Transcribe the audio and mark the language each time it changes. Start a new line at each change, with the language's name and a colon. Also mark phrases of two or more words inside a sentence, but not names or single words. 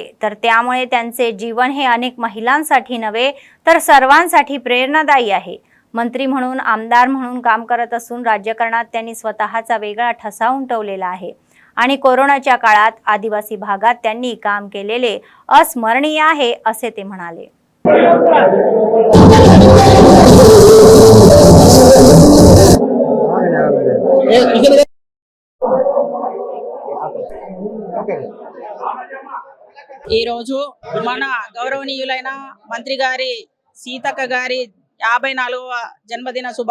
Marathi: तर त्यामुळे त्यांचे जीवन हे अनेक महिलांसाठी नव्हे तर सर्वांसाठी प्रेरणादायी आहे. मंत्री म्हणून आमदार म्हणून काम करत असून राजकारणात त्यांनी स्वतःचा वेगळा ठसा उमटवलेला आहे आणि कोरोनाच्या काळात आदिवासी भागात त्यांनी काम केलेले अस्मरणीय आहे असे ते म्हणाले.
Telugu: ఈ రోజు మన గౌరవనీయులైన మంత్రి గారి సీతక్క గారి 54వ జన్మదిన